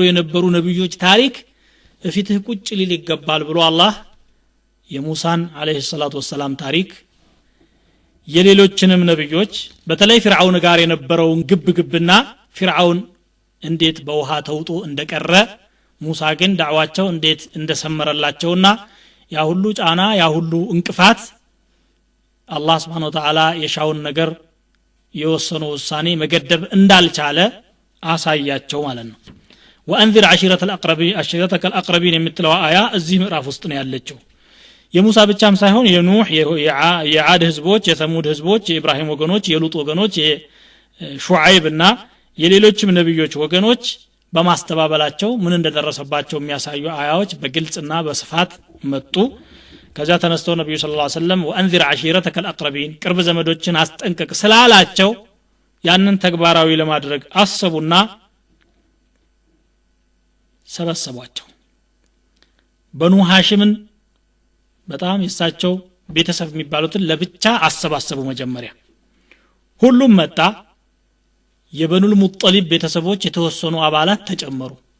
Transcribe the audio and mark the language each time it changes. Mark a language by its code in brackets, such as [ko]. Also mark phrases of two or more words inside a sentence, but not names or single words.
[am] የነበሩ ነብዮች ታሪክ እፊትህ ቁጭ ሊል ይገባል ብሎ አላህ የሙሳን [ar] عليه الصلاة والسلام [am] ታሪክ የሌሎችንም ነብዮች በተለይ ፍርዓውን ጋር የነበረውን ግብግብና ፍርዓውን እንዴት በውሃ ተውጦ እንደቀረ ሙሳ ግን ዳዕዋቸው እንዴት እንደሰመረላቸውና ያ ሁሉ ጫና ያ ሁሉ እንቅፋት አላህ [ar] سبحانه وتعالى [am] የሻውን ነገር የወሰነው ውሳኔ መገደብ እንዳልቻለ አሳያቸው ማለት ነው [ar] وانذر عشيرتك الاقربين [am] የምትለው አያ እዚህ ምዕራፍ ውስጥ ነው ያለችው የሙሳ ብቻም ሳይሆን የኑህ የዓድ ህዝቦች የሰሙድ ህዝቦች የኢብራሂም ወገኖች የሉጥ ወገኖች የሹዓይብና የሌሎችም ነብዮች ወገኖች በማስተባበላቸው ምን እንደደረሰባቸው የሚያሳዩ አያዎች በግልጽና በስፋት መጡ ከዛ ተነስተው ነብዩ [ar] صلى الله عليه وسلم وانذر عشيرتك الاقربين [am] ቅርብ ዘመዶችን አስጠንቅቅ ስላላቸው ያንን ተግባራዊ ለማድረግ አሰቡና ሰበሰቧቸው በኑ ሐሽምን በጣም የሳቸው ቤተሰብ የሚባሉትን ለብቻ አሰባሰቡ መጀመሪያ ሁሉም መጣ የበኑል ሙጠሊብ ቤተሰቦች የተወሰኑ አባላት ተጨመሩ